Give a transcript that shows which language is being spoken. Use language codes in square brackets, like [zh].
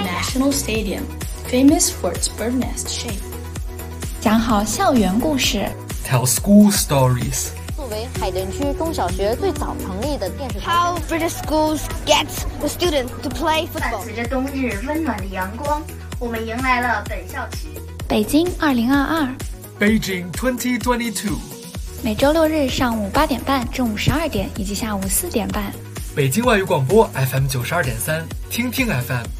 [en] The National Stadium, famous for its bird nest shape. [zh] 讲好校园故事。 [en] Tell school stories. [zh] 作为海淀区中小学最早成立的电视台。 [en] How British schools get the students to play football. [zh] 伴随着冬日温暖的阳光，我们迎来了本校区。北京2022。 [en] Beijing 2022。 [zh] 每周六日上午8:30、中午12:00以及下午4:30。北京外语广播 FM92.3、听听 FM。